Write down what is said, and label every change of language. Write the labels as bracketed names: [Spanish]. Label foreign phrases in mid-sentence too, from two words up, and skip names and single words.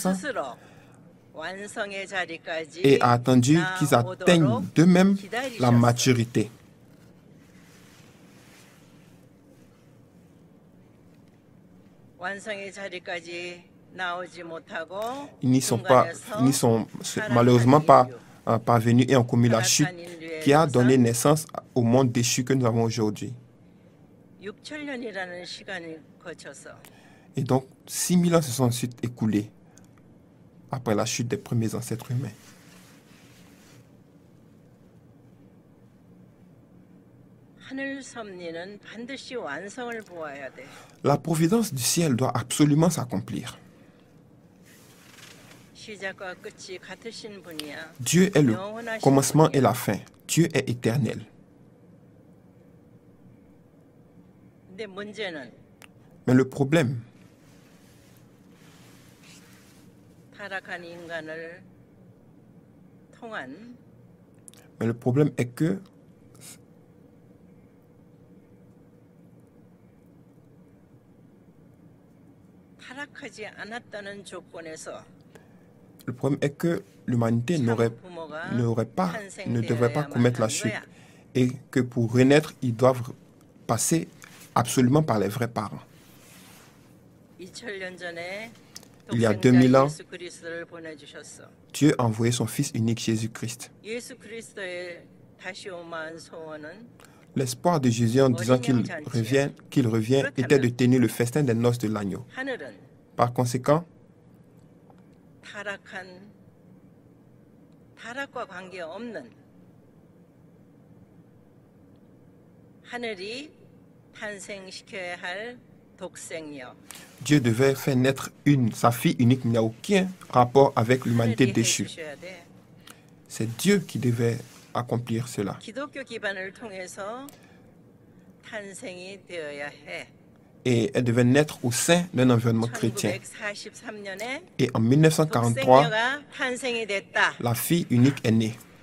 [Korean] 스스로 완성의 자리까지 [French] et a attendu qu'ils atteignent d'eux-mêmes la maturité. [Korean] 완성의 자리까지 나오지 못하고 [French] Ils n'y sont malheureusement pas parvenus et ont commis la chute qui a donné naissance au monde déchu que nous avons aujourd'hui. [Korean] 6,000년이라는 시간을 거쳐서 [French] Et donc, 6000 ans se sont ensuite écoulés après la chute des premiers ancêtres humains. [Korean] 하늘 섭리는 반드시 완성을 보아야 돼. [French] La providence du ciel doit absolument s'accomplir. [Korean] 시작과 끝이 같으신 분이야. [French] Dieu est le commencement et la fin. Dieu est éternel. [Korean] 근데 문제는 [French] Mais le problème, [Korean] 타락한 인간을 통한 [French] est que [Korean] 타락하지 않았다는 조건에서 [French] le problème est que l'humanité ne devrait pas commettre la chute et que pour renaître, ils doivent passer absolument par les vrais parents. [Korean] 2000년 전에 [French] Il y a 2000 ans, [Korean] 예수 그리스도를 보내주셨어. [French] Dieu a envoyé son Fils unique Jésus-Christ. [Korean] 예수 그리스도의 다시 오만 소원은 [French] L'espoir de Jésus en disant qu'il revient était de tenir le festin des noces de l'agneau. [Korean] 하늘은 [French] Par conséquent, [Korean] 타락과 관계없는 하늘이 탄생시켜야 할 독생녀. [French] Dieu devait faire naître sa fille unique. Il n'y a aucun rapport avec l'humanité [Korean] 하늘이 [French] déchue. [Korean] 해주셔야 돼. [French] C'est Dieu qui devait accomplir cela. [Korean] 기독교 기반을 통해서 탄생이 되어야 해. [French] Et elle devait naître au sein d'un environnement chrétien. [Korean] 1943년에 [French] Et en 1943, [Korean] 독생녀가 탄생이 됐다. [French] la fille unique est née.